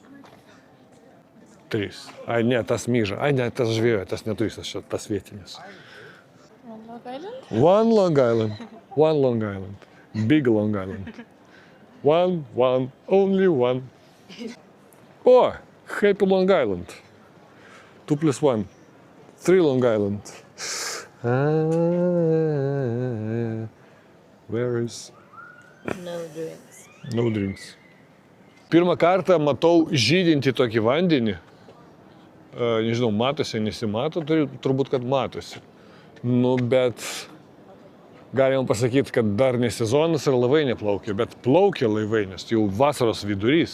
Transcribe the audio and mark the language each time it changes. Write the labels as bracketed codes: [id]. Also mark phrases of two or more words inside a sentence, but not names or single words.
[lt] 3. Ai, ne, tas myža. Ai, ne, tas žvėjoja, tas neturistas, čia tas vietinis. [en] Long Island? One Long Island. One Long Island. Big Long Island. One, only one. O, Happy Long Island. 2 + 1. 3 Long Island. Where is... No drinks. No drinks. [lt] Pirmą kartą matau žydinti tokį vandenį. Nežinau, matosi, nesimato, turbūt, kad matosi. Nu, bet galima pasakyti, kad dar ne sezonas ir laivai neplaukia, bet plaukia laivai, nes jau vasaros vidurys.